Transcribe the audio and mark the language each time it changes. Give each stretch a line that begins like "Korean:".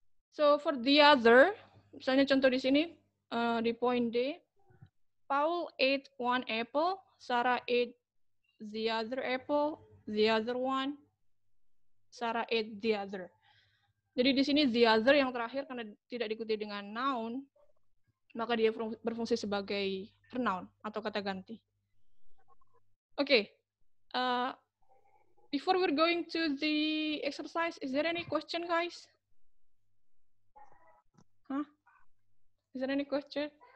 English: So for the other,
Indonesian: misalnya contoh di sini di
English: point D, Paul ate one apple, Sarah ate the other apple, the other one, Sarah ate the other.
Indonesian: Jadi di sini the other yang terakhir karena tidak diikuti dengan noun, maka dia berfungsi sebagai pronoun atau kata ganti.
English: Oke, before we're going to the exercise, is there any question, guys? Huh? Is there any question?